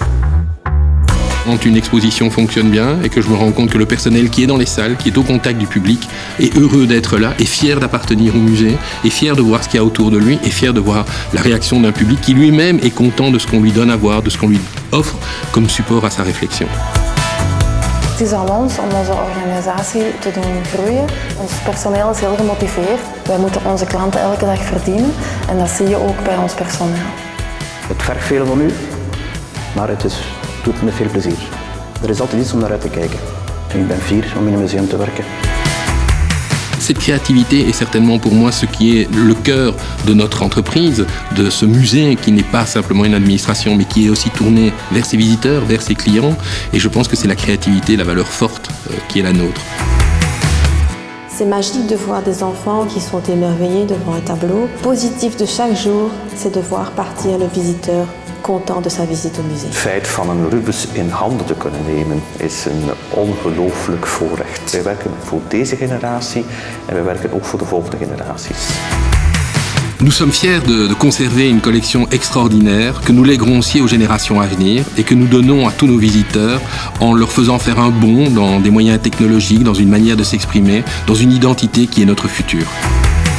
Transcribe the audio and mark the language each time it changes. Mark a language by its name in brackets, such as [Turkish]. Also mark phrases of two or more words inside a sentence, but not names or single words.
[French] Quand une exposition fonctionne bien et que je me rends compte que le personnel qui est dans les salles, qui est au contact du public, est heureux d'être là, est fier d'appartenir au musée, est fier de voir ce qu'il y a autour de lui, est fier de voir la réaction d'un public qui lui-même est content de ce qu'on lui donne à voir, de ce qu'on lui offre comme support à sa réflexion. [Dutch] Het is aan ons om onze organisatie te doen groeien. Ons personeel is heel gemotiveerd. Wij moeten onze klanten elke dag verdienen en dat zie je ook bij ons personeel. Het vergt veel van u, maar het doet met veel plezier. Er is altijd iets om naar uit te kijken. En ik ben fier om in een museum te werken. [French] Cette créativité est certainement pour moi ce qui est le cœur de notre entreprise, de ce musée qui n'est pas simplement une administration mais qui est aussi tourné vers ses visiteurs, vers ses clients. Et je pense que c'est la créativité, la valeur forte qui est la nôtre. C'est magique de voir des enfants qui sont émerveillés devant un tableau. Positif de chaque jour, c'est de voir partir le visiteur content de sa visite au musée. [Dutch] Het feit van een Rubens in handen te kunnen nemen is een ongelooflijk voorrecht. Wij werken voor deze generatie en wij werken ook voor de volgende generaties. [French] Nous sommes fiers de conserver une collection extraordinaire que nous léguerons aussi aux générations à venir et que nous donnons à tous nos visiteurs en leur faisant faire un bond dans des moyens technologiques, dans une manière de s'exprimer, dans une identité qui est notre futur.